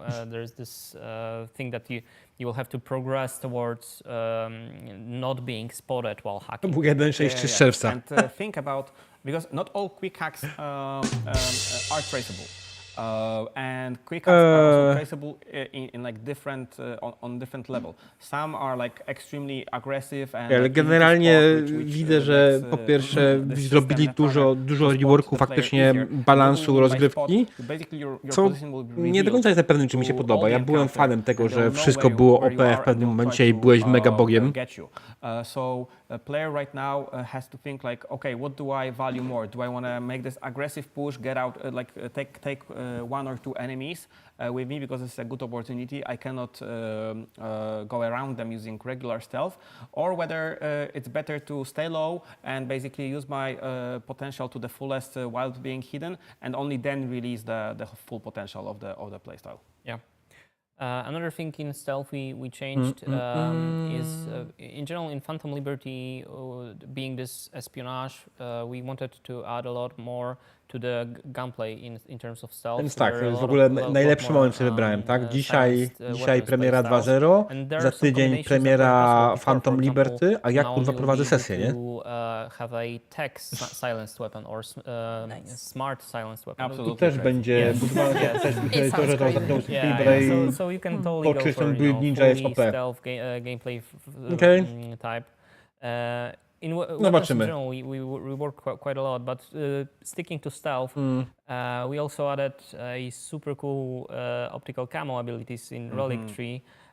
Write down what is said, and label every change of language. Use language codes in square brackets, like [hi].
[en] There's this thing that you will have to progress towards not being spotted while hacking. [pl] To był 1.6.3 z czerwca. [en] And think about, because not all quick hacks are traceable. And quick hacks are also traceable in like different on different level. Some are like extremely aggressive and [pl] Ale generalnie widzę, że po pierwsze zrobili dużo reworku faktycznie balansu rozgrywki, co nie do końca jestem pewny, czy mi się podoba. Ja byłem fanem tego, że wszystko było OP w pewnym momencie i byłeś mega bogiem. [en] So a player right now has to think like, okay, what do I value more? Do I want to make this aggressive push, get out, take one or two enemies with me because it's a good opportunity. I cannot go around them using regular stealth, or whether it's better to stay low and basically use my potential to the fullest while being hidden, and only then release the full potential of the playstyle. Yeah. Another thing in stealth we changed is in general in Phantom Liberty, being this espionage, we wanted to add a lot more to the gunplay in terms of stealth. [pl] Więc tak, to jest w ogóle najlepszy moment, który wybrałem, tak? Dzisiaj premiera 2.0, za tydzień premiera Phantom Liberty, a ja kurwa prowadzę sesję, nie? [en] Have a tech silenced weapon or smart silenced weapon. [pl] Tu też będzie budowane to, że to [en] so you can totally go for stealth gameplay type. In weapons in general, we work quite a lot, but sticking to stealth, we also added a super cool optical camo abilities in Relic Tree.